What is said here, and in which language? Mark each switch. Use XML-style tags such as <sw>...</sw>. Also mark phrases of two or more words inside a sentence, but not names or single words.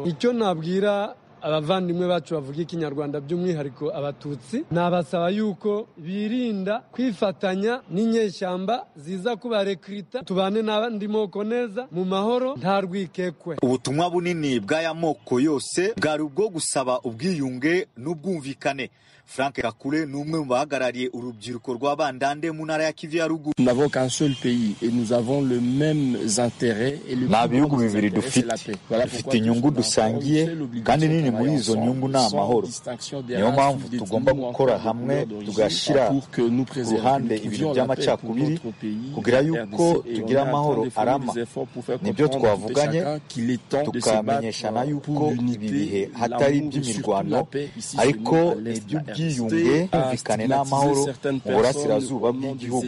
<rw>Icyo nabwira abavandimwe bacu bavuga ikinyarwanda by'umwihariko Abatutsi, nabasaba yuko birinda kwifatanya n'inyeshyamba ziza kubarekrita, tubane n'abandi moko neza mu mahoro nta rwikekwe. Ubutumwa bunini bw'aya moko yose bwari ubwo gusaba ubwiyunge n'ubwumvikane. Frank Kakule ni umwe mu bahagarariye urubyiruko rw'Abandande mu ntara ya Kivu ya ruguru.</rw> <fr>Nous n'avons qu'un seul pays et nous avons le même intérêt et le</fr> <rw>nta bihugu bibiri dufite, dufite inyungu dusangiye kandi nini muri izo nyungu ni amahoro. Niyo mpamvu tugomba gukora hamwe tugashyira ku ruhande ibintu by'amacakubiri kugira yuko tugira amahoro arama. Nibyo twavuganye, tukamenyeshana yuko ibi bihe hatari iby'imirwano ariko iby'ubwiyunge, kumvikane n'amahoro mu burasirazuba bw'igihugu.</rw>